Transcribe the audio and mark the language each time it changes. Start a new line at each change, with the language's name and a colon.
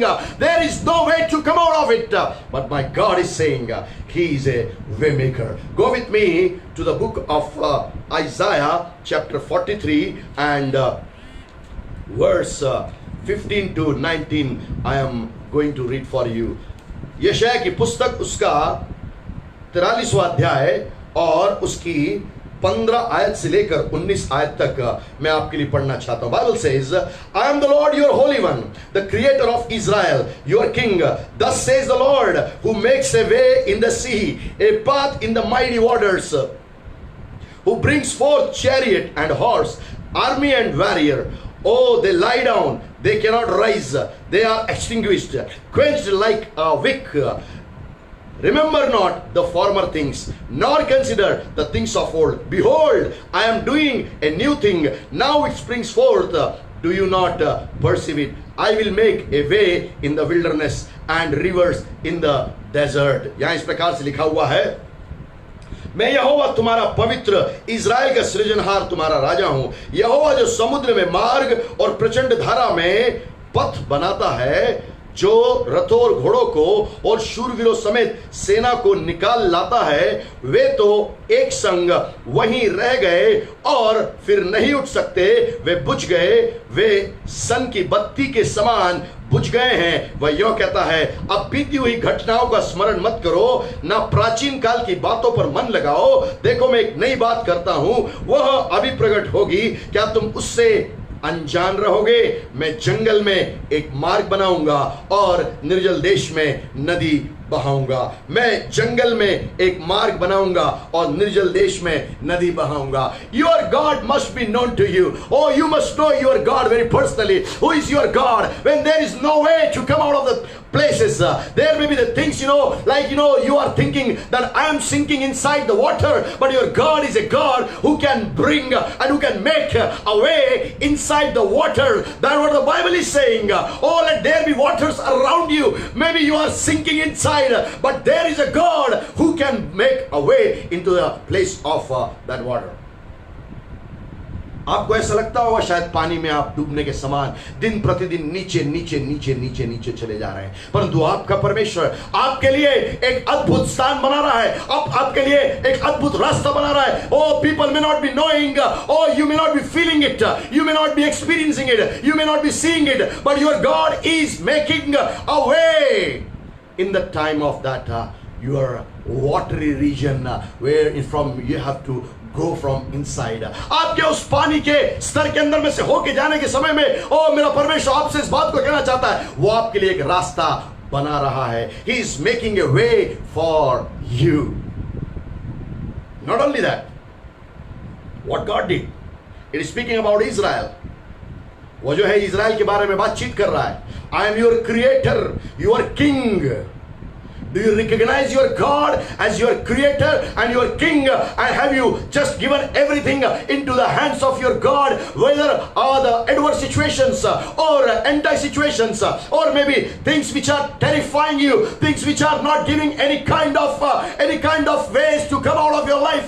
English: There is no way to come out of it. But my God is saying He is a way maker. Go with me to the book of Isaiah chapter 43 and verse 15 to 19. I am going to read for you.
Hindi: यशायाह की पुस्तक उसका 43वां अध्याय और उसकी 15 आयत से लेकर 19 आयत तक मैं आपके लिए पढ़ना चाहता हूं.
English: Bible says, I am the Lord your Holy One, the Creator of Israel, your King. Thus says the Lord, who makes a way in the sea, a path in the mighty waters, who brings forth chariot and horse, army and warrior. Oh, they lie down, they cannot rise, they are extinguished, quenched like a wick. Remember not the former things, nor consider the things of old. Behold, I am doing a new thing. Now it springs forth. Do you not perceive it? I will make a way in the wilderness and rivers in the desert.
Hindi: यहाँ इस प्रकार से लिखा हुआ है, मैं यहोवा तुम्हारा पवित्र, इज़राइल का सृजनहार तुम्हारा राजा हूं. यहोवा जो समुद्र में मार्ग और प्रचंड धारा में पथ बनाता है, जो रथों और घोड़ों को और शूरवीरों समेत सेना को निकाल लाता है, वे तो एक संग वहीं रह गए और फिर नहीं उठ सकते. वे बुझ गए, वे सन की बत्ती के समान बुझ गए हैं. वह यूं कहता है, अब बीती हुई घटनाओं का स्मरण मत करो, ना प्राचीन काल की बातों पर मन लगाओ. देखो मैं एक नई बात करता हूं, वह अभी प्रकट होगी, क्या तुम उससे अनजान रहोगे? मैं जंगल में एक मार्ग बनाऊंगा और निर्जल देश में नदी बहाऊंगा. मैं जंगल में एक मार्ग बनाऊंगा और निर्जल देश में नदी बहाऊंगा.
English: Your God must be known to you. Oh, you must know your God very personally. Who is your God? When there is no way to come out of the places, there may be the things, like you are thinking that I am sinking inside the water, but your God is a God who can bring and who can make a way inside the water. That's what the Bible is saying. Oh, let there be waters around you. Maybe you are sinking inside, but there is a God who can make a way into the place of that water.
Hindi: आपको ऐसा लगता होगा शायद पानी में आप डूबने के समान दिन प्रतिदिन नीचे नीचे नीचे नीचे नीचे चले जा रहे हैं, परंतु आपका परमेश्वर आपके लिए एक अद्भुत स्थान बना रहा है, आपके लिए एक अद्भुत रास्ता बना रहा है.
English: Oh, people may not be knowing, oh, you may not be feeling it, you may not be experiencing it, you may not be seeing it, but your God is making a way in the time of that your watery region where from you have to go from inside.
Hindi: आपके उस पानी के स्तर के अंदर में से होके जाने के समय में, ओ मेरा परमेश्वर आपसे इस बात को कहना चाहता है, वो आपके लिए एक रास्ता बना रहा है.
English: He is making a way for you. Not only that, what God did, it is speaking about Israel.
Hindi: वो जो है इज़राइल के बारे में बातचीत कर रहा है.
English: I am your creator, your king. Do you recognize your God as your creator and your king? And have you just given everything into the hands of your God, whether the adverse situations or anti-situations, or maybe things which are terrifying you, things which are not giving any kind of ways to come out of your life?